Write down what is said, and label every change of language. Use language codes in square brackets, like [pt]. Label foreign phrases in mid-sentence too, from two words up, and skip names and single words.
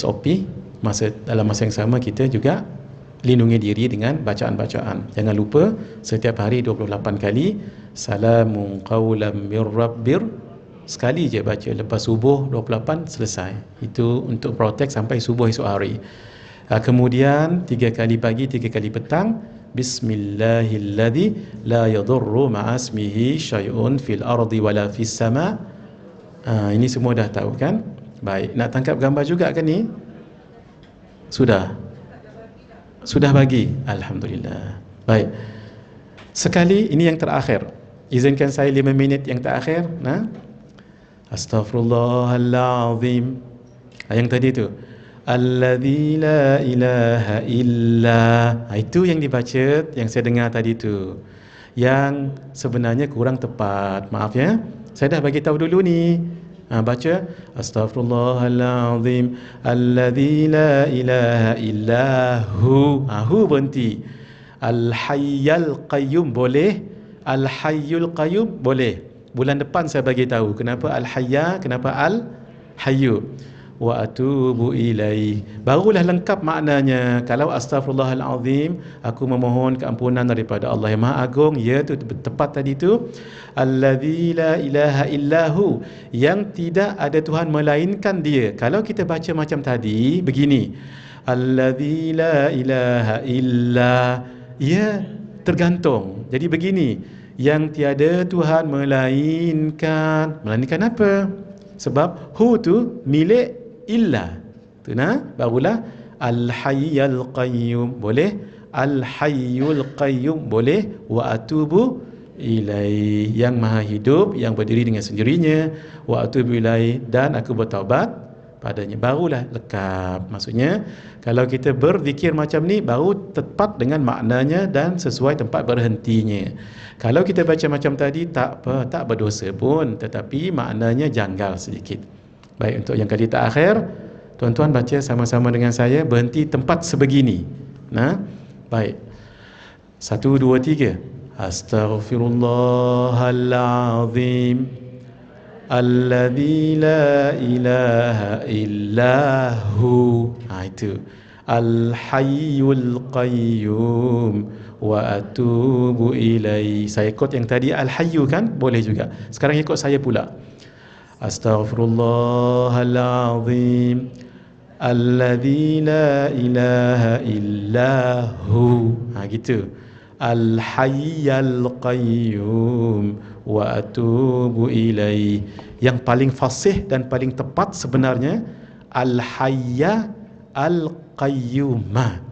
[ms] Dalam masa yang sama kita juga lindungi diri dengan bacaan-bacaan. Jangan lupa setiap hari 28 kali [ar] سلامٌ قولًا من ربٍّ, [ms] sekali je baca lepas subuh 28 selesai. Itu untuk protect sampai subuh esok hari. Kemudian 3 kali pagi, 3 kali petang, [ar] بسم الله الذي لا يضر مع اسمه شيء في الأرض ولا في السماء. [ms] Ini semua dah tahu kan? Baik, nak tangkap gambar juga kan ni? Sudah bagi. Alhamdulillah. Baik. Sekali, ini yang terakhir. Izinkan saya 5 minit yang terakhir. [ar] أستغفر الله العظيم. [ms] Yang tadi tu. [ar] الذي لا إله إلا. [ms] Itu yang dibaca, yang saya dengar tadi tu. Yang sebenarnya kurang tepat. Maaf ya. Saya dah bagi tahu dulu ni. Baca [ar] أستغفر الله العظيم الذي لا إله إلا هو. [ms] Hu berhenti. [ar] الحي القيوم boleh, الحي القيوم boleh. [ms] Bulan depan saya bagi tahu kenapa al-hayya, kenapa al-hayyu. [ar] وأتوب إليه, [ms] barulah lengkap maknanya. Kalau astaghfirullahalazim, aku memohon keampunan daripada Allah yang Maha Agung, ya tu tepat tadi tu. [ar] الذي لا إله إلا هو, [ms] yang tidak ada Tuhan melainkan Dia. Kalau kita baca macam tadi begini, [ar] الذي لا إله إلا, [ms] ya tergantung. Jadi begini, yang tiada Tuhan melainkan apa? Sebab hu tu milik illa tu, barulah [ar] الحي القيوم [ms] boleh, [ar] الحي القيوم [ms] boleh, [ar] وأتوب إليه, [ms] yang maha hidup, yang berdiri dengan sendirinya, [ar] وأتوب إليه, [ms] dan aku bertaubat padanya. Barulah lengkap. Maksudnya kalau kita berzikir macam ni baru tepat dengan maknanya dan sesuai tempat berhentinya. Kalau kita baca macam tadi tak apa, tak berdosa pun, tetapi maknanya janggal sedikit. Baik, untuk yang kali terakhir, tuan-tuan baca sama-sama dengan saya, berhenti tempat sebegini. Baik. 1, 2, 3. [ar] أستغفر الله العظيم الذي لا إله إلا هو. [ms] Itu. [ar] الحي القيوم وأتوب إليه. [ms] Saya ikut yang tadi al-hayyu kan? Boleh juga. Sekarang ikut saya pula. [ar] أستغفر الله العظيم الذي لا إله إلا هو. [ms] Gitu. [ar] الحي القيوم وأتوب إليه. [ms] Yang paling fasih dan paling tepat sebenarnya [ar] الحيَّ القيومَ.